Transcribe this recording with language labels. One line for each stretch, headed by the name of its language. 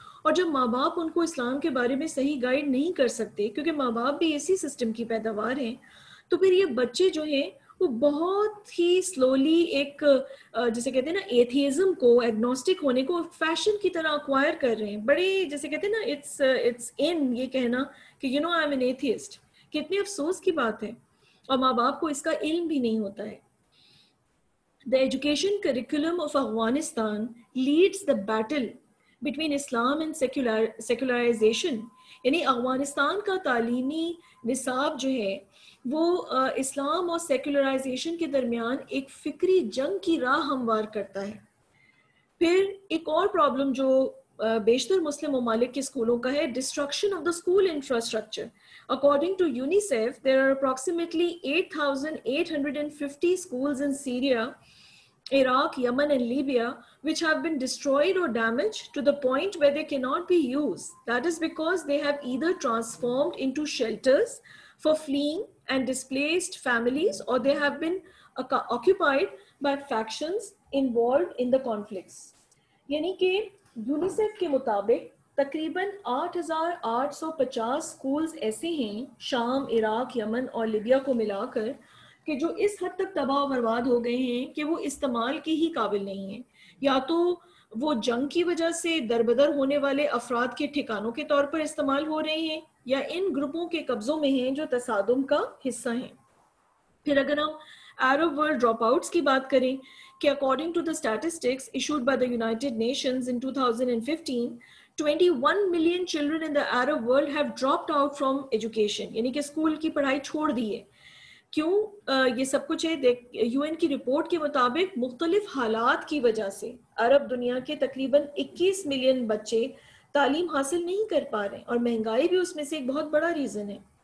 Urdu: اور جب ماں باپ ان کو اسلام کے بارے میں صحیح گائیڈ نہیں کر سکتے, کیونکہ ماں باپ بھی اسی سسٹم کی پیداوار ہیں, تو پھر یہ بچے جو ہیں وہ بہت ہی سلولی ایک جسے کہتے ہیں نا ایتھیزم کو, ایگنوسٹک ہونے کو فیشن کی طرح اکوائر کر رہے ہیں. بڑے جیسے کہتے ہیں نا اٹس ان یہ کہنا کہ
English: you know I am an atheist,
Urdu: کتنے افسوس کی بات ہے, اور ماں باپ کو اس کا علم بھی نہیں ہوتا ہے.
English: The education curriculum of Afghanistan leads the battle between Islam and secularization.
Urdu: یعنی افغانستان کا تعلیمی نصاب جو ہے وہ اسلام اور سیکولرائزیشن کے درمیان ایک فکری جنگ کی راہ ہموار کرتا ہے. پھر ایک اور پرابلم جو بیشتر مسلم ممالک کے اسکولوں کا ہے,
English: Destruction of the school infrastructure. According to UNICEF, there are approximately 8,850 schools in Syria, Iraq, Yemen, and Libya, which have been destroyed or damaged to the point where they cannot be used. That is because they have either transformed into shelters for fleeing and displaced families, or they have been occupied by factions involved in the conflicts.
Urdu: یعنی کہ UNICEF کے مطابق تقریباً 8,850 schools ایسے ہیں شام, عراق, یمن اور Libya کو ملا کر کہ جو اس حد تک تباہ و برباد ہو گئے ہیں کہ وہ استعمال کے ہی قابل نہیں ہیں. یا تو وہ جنگ کی وجہ سے دربدر ہونے والے افراد کے ٹھکانوں کے طور پر استعمال ہو رہے ہیں, یا ان گروپوں کے قبضوں میں ہیں جو تصادم کا حصہ ہیں. پھر اگر ہم عرب ورلڈ ڈراپ آؤٹس کی بات کریں کہ
English: according to the statistics issued by the United Nations in 2015, 21 million children in the Arab world have dropped out from education.
Urdu: یعنی کہ اسکول کی پڑھائی چھوڑ دی ہے. کیوں یہ سب کچھ ہے؟ یو این کی رپورٹ کے مطابق مختلف حالات کی وجہ سے عرب دنیا کے تقریباً 21 ملین بچے تعلیم حاصل نہیں کر پا رہے ہیں, اور مہنگائی بھی اس میں سے ایک بہت بڑا ریزن ہے.